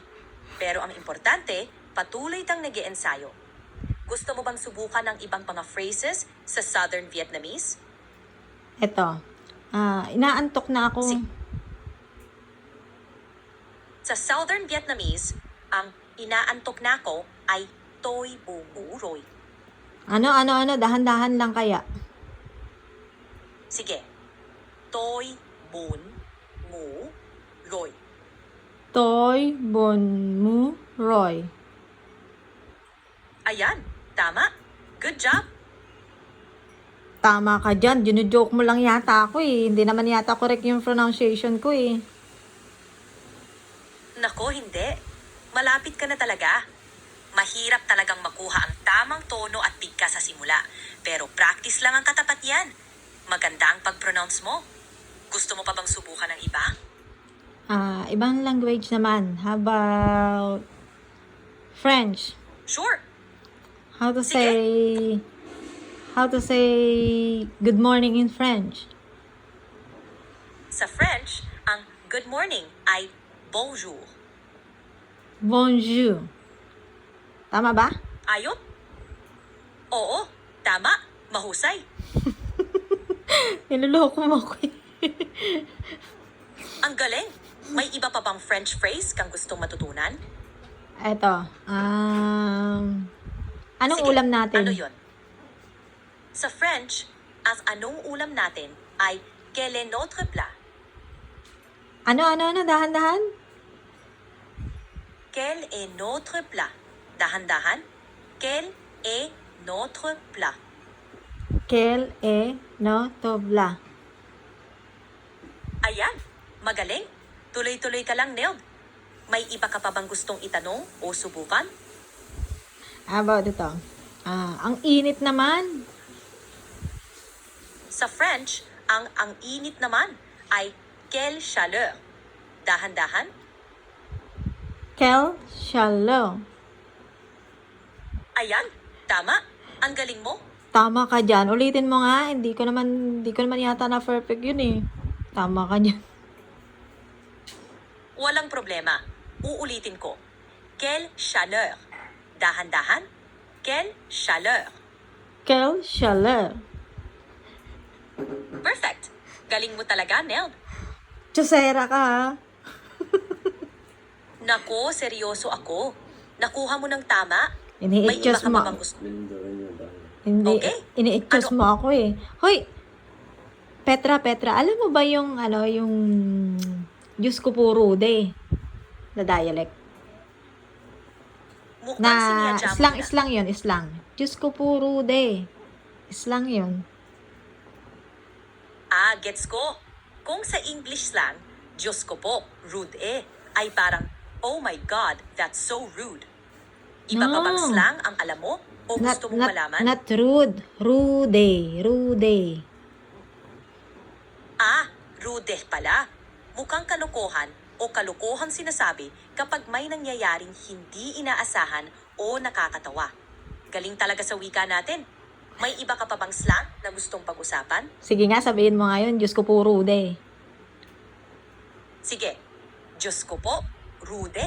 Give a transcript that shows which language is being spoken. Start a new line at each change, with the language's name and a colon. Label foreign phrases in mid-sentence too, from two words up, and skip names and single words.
Filipino: Pero ang importante, patuloy kang nag-iensayo. Gusto mo bang subukan ng ibang mga phrases sa
English: Southern Vietnamese?
Filipino: Eto. Inaantok na ako. Sa
English: Southern Vietnamese,
Filipino: ang inaantok na ako ay
Vietnamese: tôi buồn ngủ rồi.
Filipino: Ano? Dahan-dahan lang kaya. Sige.
Vietnamese: Tôi buồn ngủ rồi. Tôi buồn ngủ rồi.
Filipino: Ayan, tama.
English: Good job.
Filipino: Tama ka dyan. Joke mo lang yata ako eh. Hindi naman yata correct yung pronunciation ko eh. Nako, hindi. Malapit ka na talaga. Mahirap talagang makuha ang tamang tono at bigkas sa simula. Pero practice lang ang katapat yan. Maganda ang pag-pronounce mo. Gusto mo pa bang subukan ng iba? Ibang language naman.
English: How about French? Sure. How to
Filipino: Sige.
English: say good morning in French?
Filipino: Sa French, ang
English: good morning
Filipino: ay bonjour.
French: Bonjour.
Filipino: Tama ba? Ayot? Oo, tama. Mahusay. Niloloko mo ako eh. Ang galing. May iba pa bang French phrase kang gustong matutunan? Eto. Anong Sige, ulam natin? Ano yun? Sa French, ang anong ulam natin ay
French: quel est notre plat?
Filipino: Ano? Dahan-dahan?
French: Quel est notre plat?
Filipino: Dahan-dahan.
French: Quel est notre plat? Quel est notre plat?
Filipino: Ayan, magaling. Tuloy-tuloy ka lang, Neld. May iba ka pa bang gustong itanong o subukan?
English: How about
Filipino: ito? Ang init naman. Sa French, ang init naman ay
French: quelle chaleur.
Filipino: Dahan-dahan.
French: Quelle chaleur.
Filipino: Ayan, tama. Ang galing mo. Tama ka dyan. Ulitin mo nga. Hindi ko naman yata na perfect yun eh. Tama ka dyan. Walang problema. Uulitin ko.
French: Quelle chaleur.
Filipino: Dahan-dahan.
French: Quelle chaleur. Quelle chaleur.
Filipino: Perfect. Galing mo talaga, Neld. Chusera ka ha. Nako, seryoso ako. Nakuha mo ng tama. May iba Ini-itchos ka mo. pa bang gusto? Hindi. Okay. Ini-itchos Ano? mo ako eh. Hoy! Petra, alam mo ba yung Diyos ko puro de na dialect? Mukhang Na siniyadya mo na. islang yun, islang. Diyos ko puro de. Islang yun. Gets ko. Kung sa
English: English slang,
Filipino: Diyos ko po, rude ay parang,
English: oh my God, that's so rude.
Filipino: Iba pa bang
English: No.
Filipino: slang ang alam mo? O gusto mong malaman?
English: Not rude. Rude.
Filipino: Rude pala. Mukhang kalokohan o kalokohan sinasabi kapag may nangyayaring hindi inaasahan o nakakatawa. Galing talaga sa wika natin. May iba ka pa bang slang na gustong pag-usapan? Sige nga, sabihin mo ngayon, Diyos ko puro de. Sige. Diyos ko po, rude.